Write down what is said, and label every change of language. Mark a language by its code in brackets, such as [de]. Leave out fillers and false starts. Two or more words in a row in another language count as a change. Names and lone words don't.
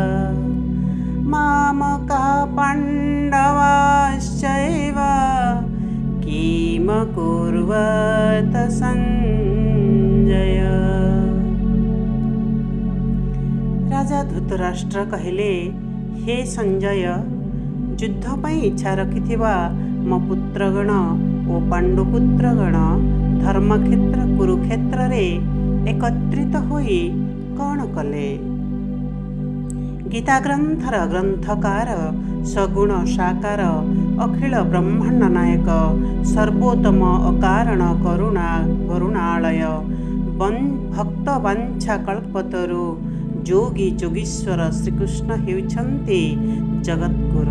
[sa] मामकाः पाण्डवाश्चैव किमकुर्वत संजय। [or] ରାଜା ଧୃତରାଷ୍ଟ୍ର କହିଲେ, ହେ ସଞ୍ଜୟ, ଯୁଦ୍ଧ ପାଇଁ ଇଚ୍ଛା ରଖିଥିବା ମୋ ପୁତ୍ରଗଣ ଓ ପାଣ୍ଡୁପୁତ୍ରଗଣ ଧର୍ମକ୍ଷେତ୍ର କୁରୁକ୍ଷେତ୍ରରେ ଏକତ୍ରିତ ହୋଇ କ'ଣ କଲେ? ଗୀତା ଗ୍ରନ୍ଥର ଗ୍ରନ୍ଥକାର, ସଗୁଣ ସାକାର, ଅଖିଳ ବ୍ରହ୍ମାଣ୍ଡ ନାୟକ, ସର୍ବୋତ୍ତମ ଅକାରଣ କରୁଣାଳୟ, ଭକ୍ତ ବାଞ୍ଛା କଳ୍ପତରୁ ଯୋଗୀ ଯୋଗୀଶ୍ୱର ଶ୍ରୀକୃଷ୍ଣ ହେଉଛନ୍ତି ଜଗଦ୍ଗୁରୁ।